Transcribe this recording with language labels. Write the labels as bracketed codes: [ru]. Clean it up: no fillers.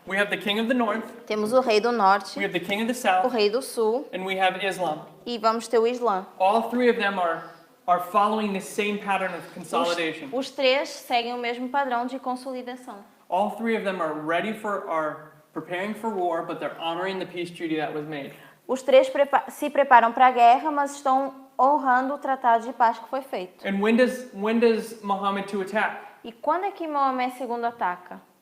[en] We have the king of the north, [pt] Temos o rei do norte, [en] we have the king of the [pt] o [en] south, [pt] rei do sul [en] and we have Islam. [pt] e vamos ter o Islã. [en] All three of them are following the same pattern of consolidation. [pt] Os três seguem o mesmo padrão de consolidação. [en] All three of them are preparing for war, but they're honoring the peace treaty that was made. [pt] Os três se preparam para a guerra, mas estão honrando o tratado de paz que foi feito. [en] And when does Muhammad II attack? [pt] E quando é que Maomé II ataca?